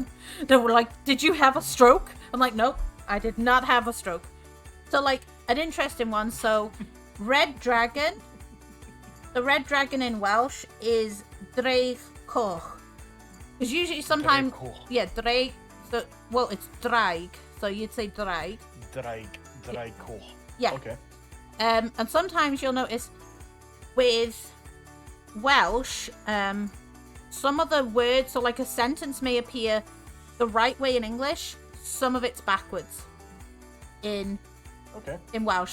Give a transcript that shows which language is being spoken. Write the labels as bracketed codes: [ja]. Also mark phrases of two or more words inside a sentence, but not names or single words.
[en] They were like, did you have a stroke? I'm like, nope, I did not have a stroke. So like, an interesting one. So red dragon. The red dragon in Welsh is [cy] Dreig Coch. [en] Because usually sometimes, Dreig. So, well, it's draig, so you'd say draig. [cy] Draig Coch. [en] Yeah. Okay. And sometimes you'll notice with Welsh, some of the words, so like a sentence may appear the right way in English, some of it's backwards in Welsh.